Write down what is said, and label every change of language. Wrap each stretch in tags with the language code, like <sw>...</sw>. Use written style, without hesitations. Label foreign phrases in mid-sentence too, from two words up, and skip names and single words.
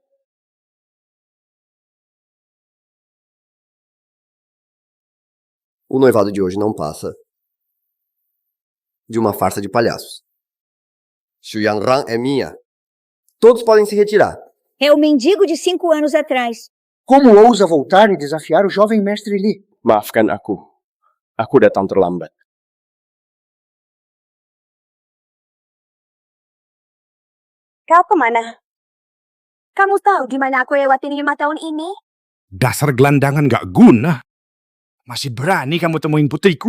<pt>O noivado de hoje não passa de uma farsa de palhaços. Xu Yangran é minha. Todos podem se retirar. É o mendigo de 5 anos atrás. Como ousa voltar e desafiar o jovem mestre Li?</pt> <id>Maafkan aku. Aku datang terlambat. Kau kemana? Kamu tahu di mana aku lewatin 5 tahun ini? Dasar gelandangan gak guna. Masih berani kamu temuin putriku.</id>